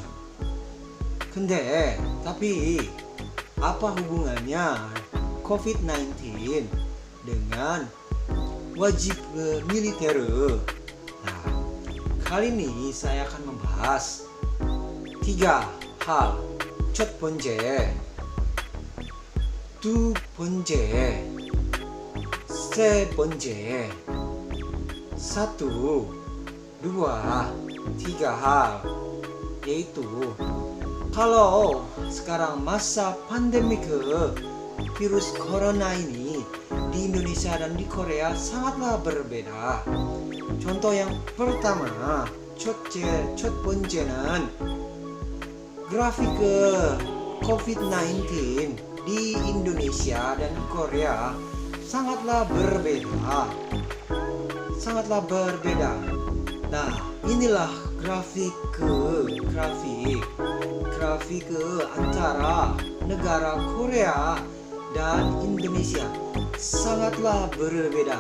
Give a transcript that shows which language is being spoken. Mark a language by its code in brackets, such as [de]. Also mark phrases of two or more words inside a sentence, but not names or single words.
[id] Tapi apa hubungannya COVID-19 dengan wajib militer? Nah, kali ini saya akan membahas 3 hal. [ko] 첫 번째, 두 번째, 세 번째, [id] satu, dua, tiga hal, yaitu kalau sekarang masa pandemi virus corona ini di Indonesia dan di Korea sangatlah berbeda. Contoh yang pertama, [ko] 첫 번째는 [id] grafik COVID-19 di Indonesia dan di Korea sangatlah berbeda. Nah, inilah grafik antara negara Korea dan Indonesia sangatlah berbeda.